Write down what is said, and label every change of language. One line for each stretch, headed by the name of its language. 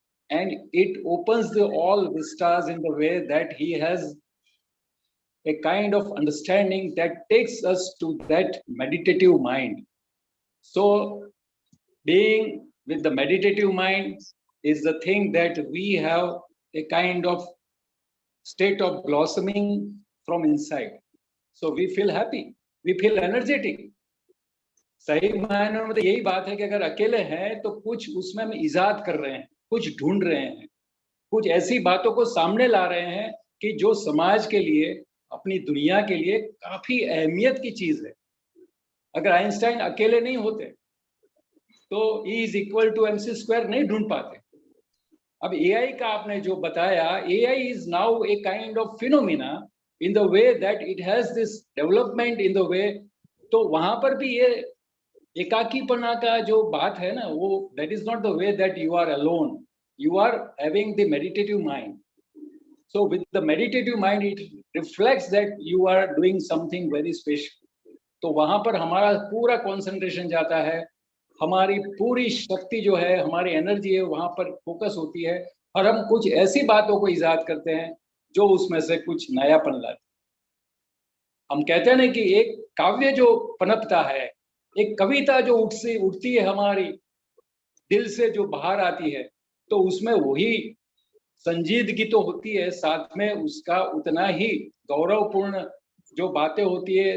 English: And it opens the all vistas in the way that he has a kind of understanding that takes us to that meditative mind. So being with the meditative mind is the thing that we have a kind of state of blossoming from inside. So we feel happy, we feel energetic.
Hindi: सही मायने में तो यही बात है कि अगर अकेले हैं तो कुछ उसमें हम इजाद कर रहे हैं, कुछ ढूंढ रहे हैं, कुछ ऐसी बातों को सामने ला रहे हैं कि जो समाज के लिए, अपनी दुनिया के लिए काफी अहमियत की चीज है. अगर आइंस्टाइन अकेले नहीं होते तो
English: E is equal to mc square
Hindi: नहीं ढूंढ पाते. अब AI का आपने जो बताया,
English: AI is now a kind of phenomena in the way that it has this development in the way,
Hindi: तो वहां पर भी ये एकाकीपना का जो बात है ना, वो
English: that is not the way that you are alone. You are having the meditative mind. So with the meditative mind, it reflects that you are doing something very special.
Hindi: तो वहां पर हमारा पूरा कंसंट्रेशन जाता है, हमारी पूरी शक्ति जो है, हमारी एनर्जी है, वहां पर फोकस होती है और हम कुछ ऐसी बातों को इजाद करते हैं जो उसमें से कुछ नयापन लाते. हम कहते हैं ना कि एक काव्य जो पनपता है, एक कविता जो उठती है हमारी दिल से, जो बाहर आती है, तो उसमें वही संजीदगी तो होती है, साथ में उसका उतना ही गौरवपूर्ण जो बातें होती है.